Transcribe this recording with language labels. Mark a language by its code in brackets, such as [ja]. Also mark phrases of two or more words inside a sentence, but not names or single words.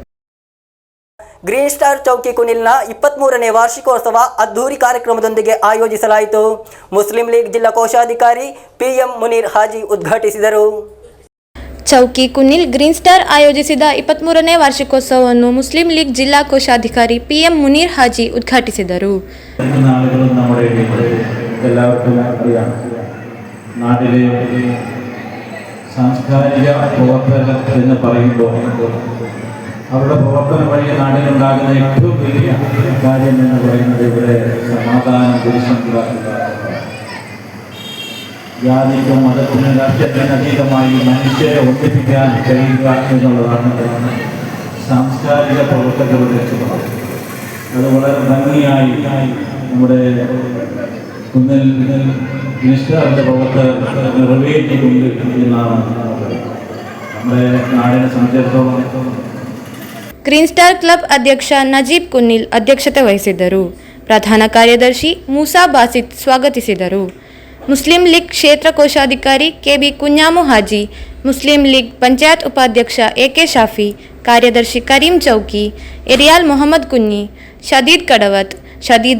[kn] ಗ್ರೀನ್ ಸ್ಟಾರ್ ಚೌಕಿ ಕುನಿಲ್ನ 23ನೇ ವಾರ್ಷಿಕೋತ್ಸವ ಅದ್ದೂರಿ ಕಾರ್ಯಕ್ರಮದೊಂದಿಗೆ ಆಯೋಜಿಸಲಾಯಿತು. ಮುಸ್ಲಿಂ ಲೀಗ್ ಜಿಲ್ಲಾ ಕೋಶಾಧಿಕಾರಿ PM ಮುನೀರ್ ಹಾಜಿ ಉದ್ಘಾಟಿಸಿದರು. ಚೌಕಿ ಕುನಿಲ್ ಗ್ರೀನ್ ಸ್ಟಾರ್ ಆಯೋಜಿಸಿದ 23ನೇ ವಾರ್ಷಿಕೋತ್ಸವವನ್ನು ಮುಸ್ಲಿಂ ಲೀಗ್ ಜಿಲ್ಲಾ ಕೋಶಾಧಿಕಾರಿ PM ಮುನೀರ್ ಹಾಜಿ ಉದ್ಘಾಟಿಸಿದರು. [ml] നാട്ടിലെ സാംസ്കാരിക പ്രവർത്തകർ എന്ന് പറയുമ്പോൾ അവരുടെ പ്രവർത്തനം വഴി നാടിനുണ്ടാകുന്ന ഏറ്റവും വലിയ കാര്യം എന്ന് പറയുന്നത് ഇവിടെ സമാധാനം പുരുഷനുണ്ടാക്കുക, ജാതിക്കും മതത്തിനും രാഷ്ട്രീയത്തിനും അതീതമായി മനുഷ്യരെ ഒന്നിപ്പിക്കാൻ കഴിയുക എന്നുള്ളതാണ് സാംസ്കാരിക പ്രവർത്തകരുടെ ലക്ഷ്യം. അത് വളരെ ഭംഗിയായി നമ്മുടെ കുന്നിൽ മിനിസ്റ്ററിൻ്റെ പ്രവർത്തകർ നിറവേറ്റിക്കൊണ്ട് എന്നാണ് നമ്മുടെ നാടിനെ സംബന്ധിച്ചിടത്തോളം. [kn] ಗ್ರೀನ್ ಸ್ಟಾರ್ ಕ್ಲಬ್ ಅಧ್ಯಕ್ಷ ನಜೀಬ್ ಕುನ್ನಿಲ್ ಅಧ್ಯಕ್ಷತೆ ವಹಿಸಿದ್ದರು. ಪ್ರಧಾನ ಕಾರ್ಯದರ್ಶಿ ಮೂಸಾ ಬಾಸಿತ್ ಸ್ವಾಗತಿಸಿದರು. ಮುಸ್ಲಿಂ ಲೀಗ್ ಕ್ಷೇತ್ರ ಕೋಶಾಧಿಕಾರಿ KB ಕುഞ്ഞാಮು ಹಾಜಿ, ಮುಸ್ಲಿಂ ಲೀಗ್ ಪಂಚಾಯತ್ ಉಪಾಧ್ಯಕ್ಷ AK ಶಾಫಿ, ಕಾರ್ಯದರ್ಶಿ ಕರೀಂ ಚೌಕಿ, ಎರಿಯಾಲ್ ಮೊಹಮ್ಮದ್ ಕುನ್ನಿ, ಶದೀದ್ ಕಡವತ್, ಶದೀದ್